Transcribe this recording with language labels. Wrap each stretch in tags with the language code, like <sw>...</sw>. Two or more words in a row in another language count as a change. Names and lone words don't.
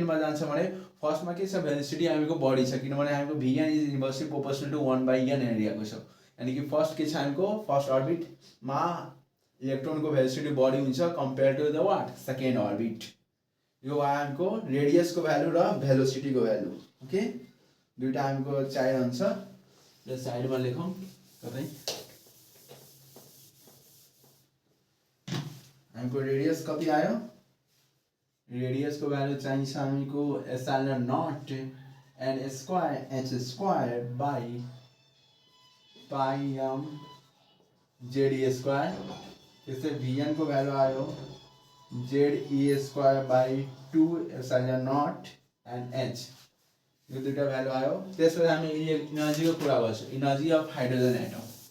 <ne>मा जान्छ भने फर्स्ट मा के छ भेलोसिटी हामीको बढी छ किनभने हामीको vn</ne> <en>is inversely proportional to 1/n</en> <ne>एरियाको छ यानी कि फर्स्ट के छ हामीको</ne> <en>first orbit</en> <ne>मा इलेक्ट्रोन को भेलोसिटी बढी हुन्छ</ne> <en>compare to the what second orbit</en> <ne>यो हामीको रेडियस को भ्यालु र भेलोसिटी को भ्यालु ओके दुईटा हामीको चाहिरहन्छ र साइडमा लेखौं कतै हामीको रेडियस कति आयो रेडियस को भ्यालु चाहिन्छ हामीको</ne> <en>epsilon naught n square h square by pi m z square</en> <ne>त्यसै vn को भ्यालु आयो</ne> <en>ze square by 2 epsilon naught n h</en> <ne>यो दुईटा भ्यालु आयो त्यसपछि हामी एनर्जी को कुरा गर्छौं</ne> <en>energy of hydrogen atom</en>